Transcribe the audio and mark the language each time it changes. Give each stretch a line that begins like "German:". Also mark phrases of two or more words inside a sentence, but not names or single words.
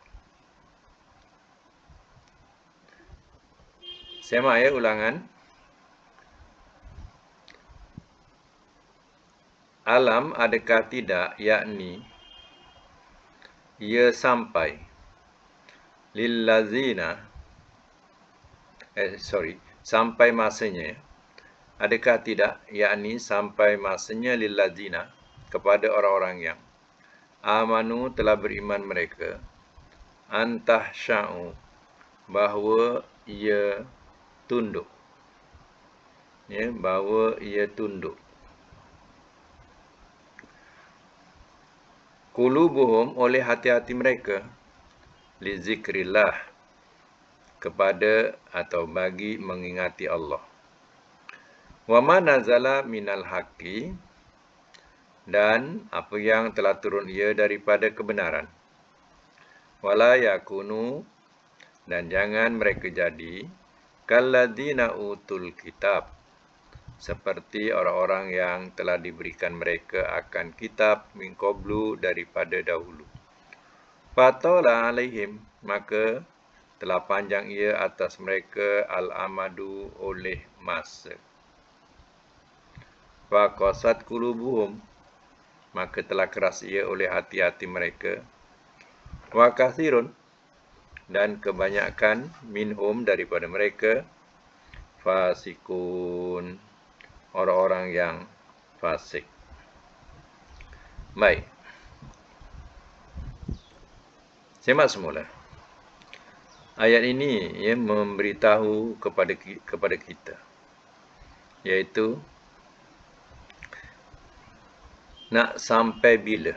Malay: Semak ya ulangan. Alam, adakah tidak, yakni ia sampai, lillazina, sampai masanya. Adakah tidak, yakni sampai masanya, lillazina, kepada orang-orang yang amanu, telah beriman mereka, antahsya'u, bahawa ia tunduk, bahawa ia tunduk, qulubuhum, oleh hati-hati mereka,
Arabic: لذكر الله,
Malay: kepada atau bagi mengingati Allah.
Arabic: وما نزل من الحق,
Malay: dan apa yang telah turun ia daripada kebenaran.
Arabic: ولا يكونوا,
Malay: dan jangan mereka jadi,
Arabic: كالذين أوتوا الكتاب,
Malay: seperti orang-orang yang telah diberikan mereka akan kitab
Arabic: من قبل,
Malay: daripada dahulu.
Arabic: فطال عليهم,
Malay: maka telah panjang ia atas mereka al-amadu, oleh masa.
Arabic: فقست قلوبهم,
Malay: maka telah keras ia oleh hati-hati mereka.
Arabic: وكثير,
Malay: dan kebanyakan minhum, daripada mereka, fasikun, orang-orang yang fasik. Baik, simak semula. Ayat ini memberitahu kepada kita, iaitu nak sampai bila?